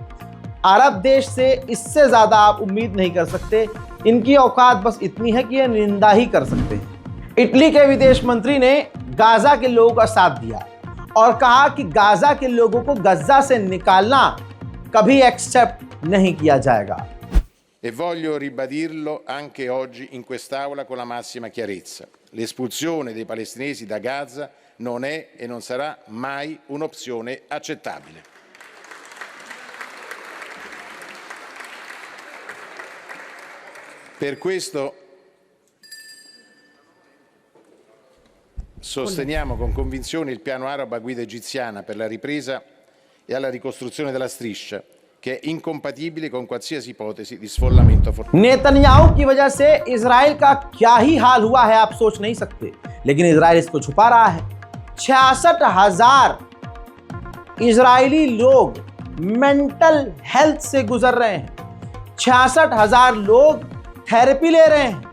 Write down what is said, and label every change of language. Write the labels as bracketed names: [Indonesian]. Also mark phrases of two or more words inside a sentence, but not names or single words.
[Hindi] अरब देश से इससे ज़्यादा आप उम्मीद नहीं कर सकते। इनकी औकात बस इतनी है कि ये निंदा ही कर सकते हैं। इटली के विदेश मंत्री ने गाज़ा के लोगों का साथ दिया और कहा कि गाज़ा के लोगों को गज़ा से निकालना कभी एक्सेप्ट नहीं किया जाएगा। [Italian] E voglio ribadirlo anche oggi in quest'Aula con la massima chiarezza. L'espulsione dei palestinesi da Gaza non è e non sarà mai un'opzione accettabile. Per questo sosteniamo con convinzione il piano arabo a guida egiziana per la ripresa e alla ricostruzione della striscia, che è incompatibile con qualsiasi ipotesi di sfollamento forzata. [Hindi] नेतन्याहू की वजह से इजराइल का क्या ही हाल हुआ है आप सोच नहीं सकते, लेकिन इजराइल इसको छुपा रहा है। 66,000 इजरायली लोग [English] mental health [Hindi] से गुजर रहे हैं। 66,000 लोग थेरेपी ले रहे हैं।